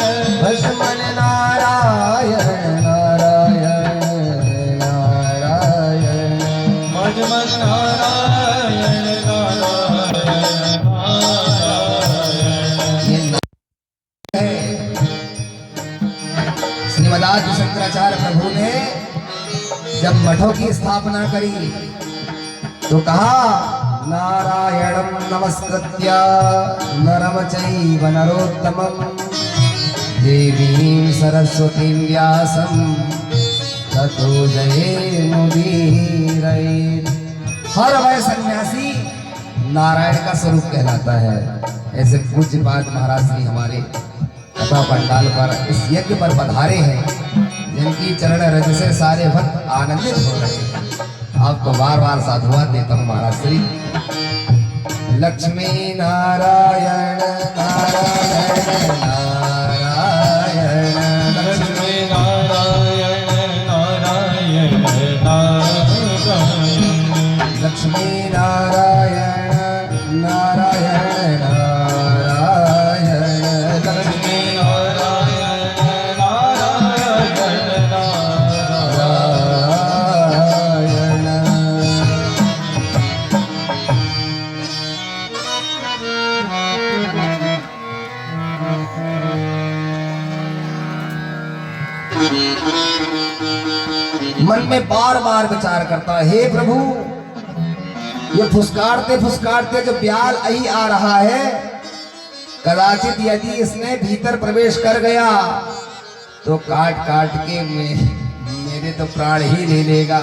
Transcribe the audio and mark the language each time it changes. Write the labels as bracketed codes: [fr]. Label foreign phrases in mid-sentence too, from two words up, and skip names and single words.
[hi] भस्मन नारायण नारायण नारायण, भजमन नारायण नारायण नारायण। श्रीमदादि शंकराचार्य प्रभु ने जब मठों की स्थापना करी तो कहा [sa] नारायणं नमस्कृत्य नरं चैव नरोत्तमं देवीं सरस्वतीं व्यासं ततो जयेमुदीरयेत्। [hi] हर वह सन्यासी नारायण का स्वरूप कहलाता है। ऐसे पूज्यपाद महाराज जी हमारे कथा पंडाल पर इस यज्ञ पर पधारे हैं, जिनकी चरण रज से सारे भक्त आनंदित हो रहे हैं। आपको बार बार साधुवाद देता हूँ महाराज श्री। लक्ष्मी नारायण नारायण नारायण, लक्ष्मी नारायण नारायण नारायण, लक्ष्मी नारायण नारायण नारायण, लक्ष्मी नारायण नारायण नारायण। मन में बार बार विचार करता है, हे प्रभु ये फुसकारते फुसकारते जो ब्याल अही आ रहा है, कदाचित यदि इसने भीतर प्रवेश कर गया तो काट काट के मेरे तो प्राण ही ले लेगा।